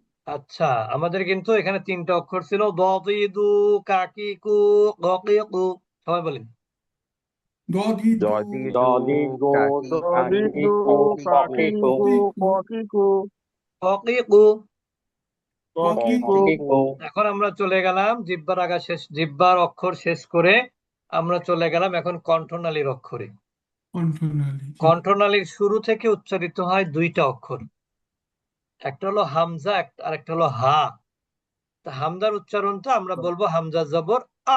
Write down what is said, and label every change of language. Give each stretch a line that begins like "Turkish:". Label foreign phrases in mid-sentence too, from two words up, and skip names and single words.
Bangla: আচ্ছা, আমাদের কিন্তু এখানে তিনটা অক্ষর ছিল, দু, কাকিকু, গকিকু। সবাই বলেন। Dodido, Dodigo, Dodido, Kakiko, Kakiku, Kokiko, Kokiku, গকিকু। Kokiko. Kokiko, এখন আমরা চলে গেলাম জিহ্বার আগা শেষ, জিহ্বার অক্ষর শেষ করে আমরা চলে গেলাম এখন কণ্ঠনালীর অক্ষরে। Contonali. কণ্ঠনালীর শুরু থেকে উচ্চারিত হয় দুইটা অক্ষর, একটা হলো হামজা, আর একটা হলো হা। তা হামজার উচ্চারণটা আমরা বলবো হামজা জবর আ।